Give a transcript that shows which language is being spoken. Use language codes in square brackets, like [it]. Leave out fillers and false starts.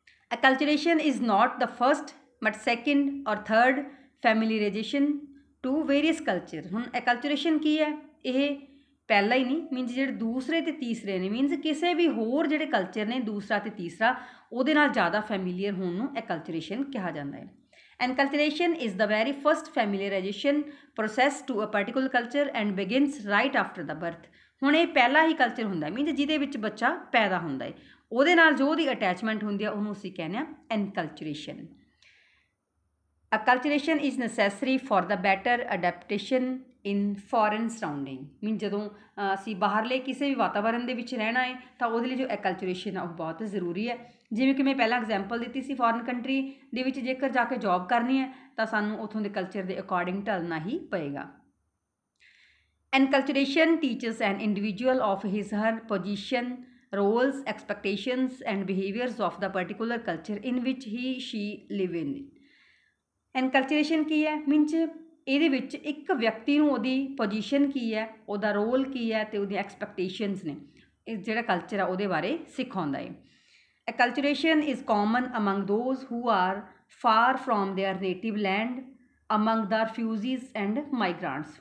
[en] Acculturation is not the first but second or third familiarization to various culture. [pa] ਹੁਣ ਐਕਲਚਰੇਸ਼ਨ ਕੀ ਹੈ? ਇਹ ਪਹਿਲਾ ਹੀ ਨਹੀਂ, ਮੀਨਸ ਜਿਹੜੇ ਦੂਸਰੇ ਅਤੇ ਤੀਸਰੇ ਨੇ, ਮੀਨਸ ਕਿਸੇ ਵੀ ਹੋਰ ਜਿਹੜੇ ਕਲਚਰ ਨੇ ਦੂਸਰਾ ਅਤੇ ਤੀਸਰਾ ਉਹਦੇ ਨਾਲ ਜ਼ਿਆਦਾ ਫੈਮੀਲੀਅਰ ਹੋਣ ਨੂੰ ਐਕਲਚਰੇਸ਼ਨ ਕਿਹਾ ਜਾਂਦਾ ਹੈ. [en] Enculturation is the very first familiarization process to a particular culture and begins right after the birth. [pa] ਹੁਣ ਇਹ ਪਹਿਲਾ ਹੀ ਕਲਚਰ ਹੁੰਦਾ ਮੀਨਸ ਜਿਹਦੇ ਵਿੱਚ ਬੱਚਾ ਪੈਦਾ ਹੁੰਦਾ ਹੈ, ਉਹਦੇ ਨਾਲ ਜੋ ਉਹਦੀ ਅਟੈਚਮੈਂਟ ਹੁੰਦੀ ਆ ਉਹਨੂੰ ਅਸੀਂ ਕਹਿੰਦੇ ਹਾਂ ਐਨਕਲਚਰੇਸ਼ਨ. [en] Acculturation is necessary for the better adaptation in foreign surrounding. [pa] ਮੀਨ ਜਦੋਂ ਅਸੀਂ ਬਾਹਰਲੇ ਕਿਸੇ ਵੀ ਵਾਤਾਵਰਨ ਦੇ ਵਿੱਚ ਰਹਿਣਾ ਹੈ ਤਾਂ ਉਹਦੇ ਲਈ ਜੋ ਐਕਲਚਰੇਸ਼ਨ ਆ ਉਹ ਬਹੁਤ ਜ਼ਰੂਰੀ ਹੈ. ਜਿਵੇਂ ਕਿ ਮੈਂ ਪਹਿਲਾਂ ਐਗਜ਼ਾਮਪਲ ਦਿੱਤੀ ਸੀ, ਫੋਰਨ ਕੰਟਰੀ ਦੇ ਵਿੱਚ ਜੇਕਰ ਜਾ ਕੇ ਜੋਬ ਕਰਨੀ ਹੈ ਤਾਂ ਸਾਨੂੰ ਉੱਥੋਂ ਦੇ ਕਲਚਰ ਦੇ ਅਕੋਰਡਿੰਗ ਢਲਣਾ ਹੀ ਪਏਗਾ. [en] Enculturation teaches an individual of his her position, roles, expectations and behaviors of the particular culture in which he she live in. [pa] Enculturation की है मीनस ਇਹਦੇ ਵਿੱਚ ਇੱਕ ਵਿਅਕਤੀ ਨੂੰ ਉਹਦੀ ਪੋਜੀਸ਼ਨ ਕੀ ਹੈ, ਉਹਦਾ ਰੋਲ ਕੀ ਹੈ ਅਤੇ ਉਹਦੀਆਂ ਐਕਸਪੈਕਟੇਸ਼ਨਸ ਨੇ, ਇਹ ਜਿਹੜਾ ਕਲਚਰ ਆ ਉਹਦੇ ਬਾਰੇ ਸਿਖਾਉਂਦਾ ਹੈ। [en] Acculturation is common among those who are far from their native land among the refugees and migrants.